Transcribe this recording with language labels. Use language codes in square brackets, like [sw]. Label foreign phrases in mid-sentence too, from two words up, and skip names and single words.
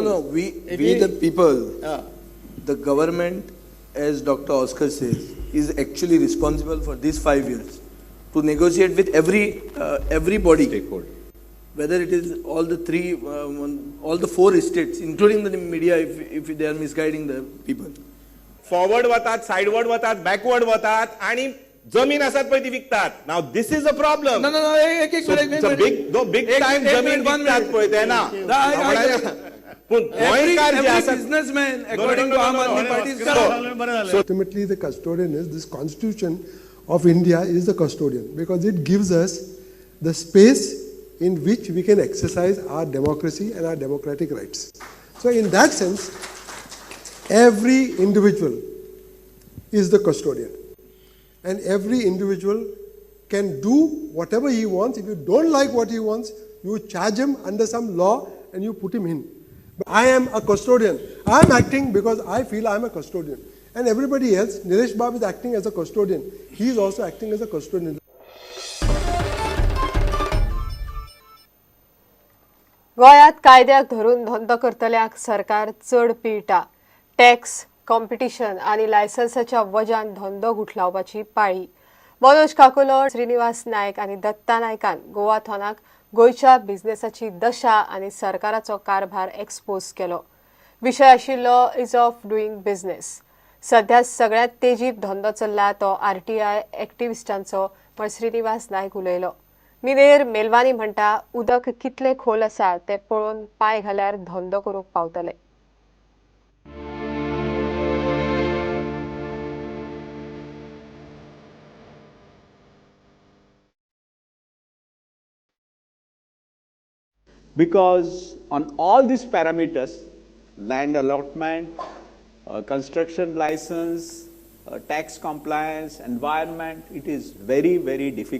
[en] No, we the people. The government, as Dr. Oscar says, is actually responsible for these 5 years to negotiate with everybody. Stakeholder. Whether it is all the three, all the 4 states, including the media, if they are misguiding the people. [kok] Forward वतात, sideward वतात, backward वतात, आणि जमीन असत पळय ती विकतात. [en] Now this is a problem. No, एक So it's a big time [kok] जमीन विकतात पळय ते ना. पूण गोंयकार जे [en] Every [kok] आसात, [en] businessman, according to Aam Aadmi Party, is corrupt. Ultimately, the custodian is this Constitution of India is the custodian because it gives us the space in which we can exercise our democracy and our democratic rights. So in that sense, every individual is the custodian. And every individual can do whatever he wants. If you don't like what he wants, you charge him under some law and you put him in. But I am a custodian. I am acting because I feel I am a custodian. And everybody else, Nilesh Babu is acting as a custodian. He is also acting as a custodian. [kok] गोंयांत कायद्याक धरून धंदो करतल्यांक सरकार चड पिळटा. टॅक्स, कॉम्पिटिशन आनी लायसन्साच्या वजान धंदो गुठलावपाची पाळी. मनोज काकुलो, श्रीनिवास नायक आनी दत्ता नायकान गोवाथॉनाक गोंयच्या बिझनेसाची दशा आनी सरकाराचो कारभार एक्सपोज केलो. विशय आशिल्लो [en] ease of doing business. [kok] सध्या सगळ्यांत तेजीत धंदो चल्ला तो आरटीआय एक्टिविस्टांचो, म्हण श्रीनिवास नायक उलयलो. मिनेर मेलवानी म्हणटा उदक कितले खोल आसा ते पळोवन पांय घाल्यार धंदो करूंक पावतले. [en] Because on all these parameters, land allotment, construction license, tax compliance, environment, it is very, very difficult.